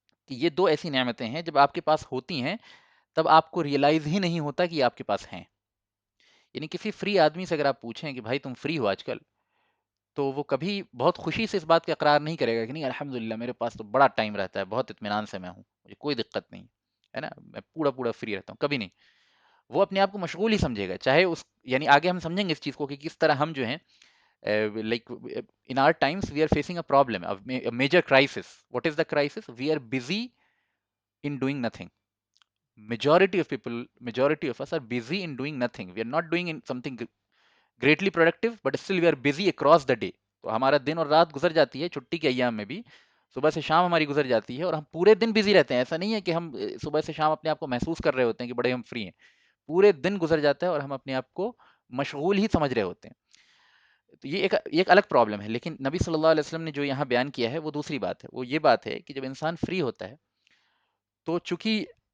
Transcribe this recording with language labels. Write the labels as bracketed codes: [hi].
[ur] کہ یہ دو ایسی نعمتیں ہیں جب آپ کے پاس ہوتی ہیں تب آپ کو ریئلائز ہی نہیں ہوتا کہ یہ آپ کے پاس ہیں۔ یعنی کسی فری آدمی سے اگر آپ پوچھیں کہ بھائی تم فری ہو آج کل، تو وہ کبھی بہت خوشی سے اس بات کا اقرار نہیں کرے گا کہ نہیں الحمدللہ میرے پاس تو بڑا ٹائم رہتا ہے، بہت اطمینان سے میں ہوں، مجھے کوئی دقت نہیں ہے نا، میں پورا پورا فری رہتا ہوں، کبھی نہیں۔ وہ اپنے آپ کو مشغول ہی سمجھے گا، چاہے اس یعنی آگے ہم سمجھیں گے اس چیز کو کہ کس طرح ہم جو ہیں [en] like in our times we are facing a problem, a major crisis. What is the crisis? We are busy in doing nothing. Majority of us are busy in doing nothing. We are not doing something greatly productive, but still we are busy across the day. [ur] تو ہمارا دن اور رات گزر جاتی ہے چھٹی کے ایام میں بھی، صبح سے شام ہماری گزر جاتی ہے اور ہم پورے دن بزی رہتے ہیں۔ ایسا نہیں ہے کہ ہم صبح سے شام اپنے آپ کو محسوس کر رہے ہوتے ہیں کہ بڑے ہم فری ہیں، پورے دن گزر جاتا ہے اور ہم اپنے آپ کو مشغول ہی سمجھ رہے ہوتے ہیں۔ تو یہ ایک الگ پرابلم ہے، لیکن نبی صلی اللہ علیہ وسلم نے جو یہاں بیان کیا ہے وہ دوسری بات ہے۔ وہ یہ بات ہے کہ جب انسان فری ہوتا ہے تو چونکہ